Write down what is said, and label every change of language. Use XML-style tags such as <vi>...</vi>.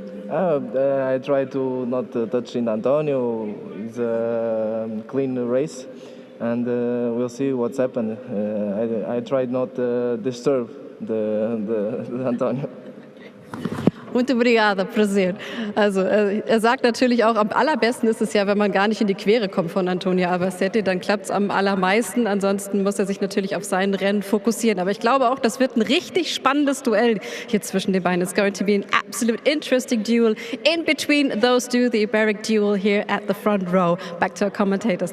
<en>I try to not touch in Antonio. It's a clean race, and we'll see what's happened. I tried not to disturb the Antonio.</en> <pt>Muito obrigada, Prazer.</pt> <de>Also er sagt natürlich auch, am allerbesten ist es ja, wenn man gar nicht in die Quere kommt von Antonio Albacete, dann klappt es am allermeisten. Ansonsten muss er sich natürlich auf sein Rennen fokussieren. Aber ich glaube auch, das wird ein richtig spannendes Duell hier zwischen den beiden.</de> <en>It's going to be an absolute interesting duel in between those two, the Iberic duel here at the front row. Back to our commentators.</en>